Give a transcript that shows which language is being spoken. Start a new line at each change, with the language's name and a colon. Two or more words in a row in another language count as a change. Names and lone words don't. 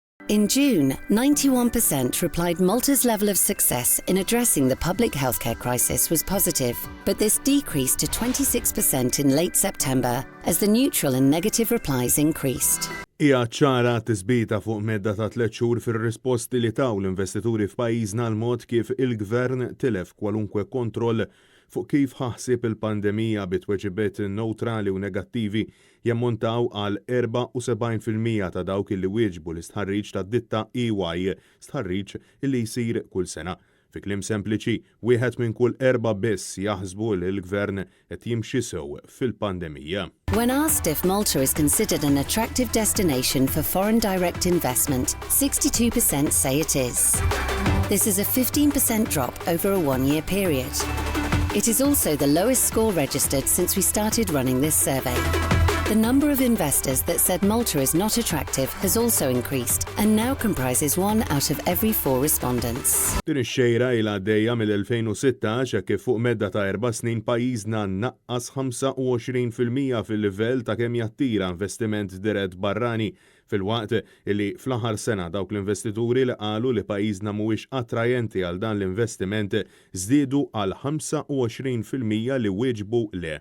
English: In June, 91% replied Malta's level of success in addressing the public healthcare crisis was positive, but this decreased to 26% in late September as the neutral and negative replies increased.
Maltese: Hija ċara tisbita fuq medda ta' 3 xhur fir-risposti li taw l-investituri f'pajjiżna l-mod kif il-Gvern tilef kwalunkwe kontroll fuq kif ħaħsib il-pandemija bitweġibiet neutrali u negattivi jammontaw għal 74% ta' dawk li wieġbu l-istħarriġ ta' ditta EY, stħarriġ li jsir kull sena. Fi kliem sempliċi, wieħed minn kull 4 biss jaħsbu li l-Gvern qed jimxi sew fil-pandemija.
English: When asked if Malta is considered an attractive destination for foreign direct investment, 62% say it is. This is a 15% drop over a 1-year period. It is also the lowest score registered since we started running this survey. The number of investors that said Malta is not attractive has also increased and now comprises 1 out of every 4 respondents.
Maltese: Din ix-xejra ilha għaddejja mill-2016 kif fuq medda ta' 4 snin pajjiżna naqqas 25% fil-livell ta' kemm jattira investiment dirett barrani fil-waqt li fl-aħħar sena dawk l-investituri li qalu li pajjiżna mhuwiex attrajenti għal dan l-investiment żdiedu għal 25% li wieġbu le.